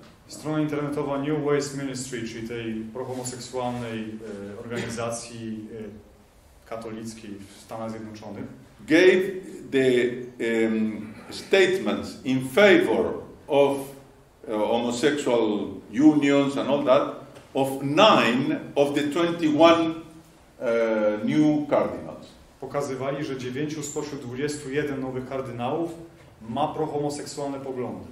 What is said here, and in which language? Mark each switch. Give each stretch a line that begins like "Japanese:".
Polish: strona internetowa New Ways Ministry, czyli tej prohomoseksualnej organizacji katolickiej w Stanach Zjednoczonych,
English: gave the statements in favor of homosexual unions and all that of 9 of the 21 new cardinals.
Polish: Pokazywali, że 9 spośród 21 nowych kardynałów ma prohomoseksualne poglądy.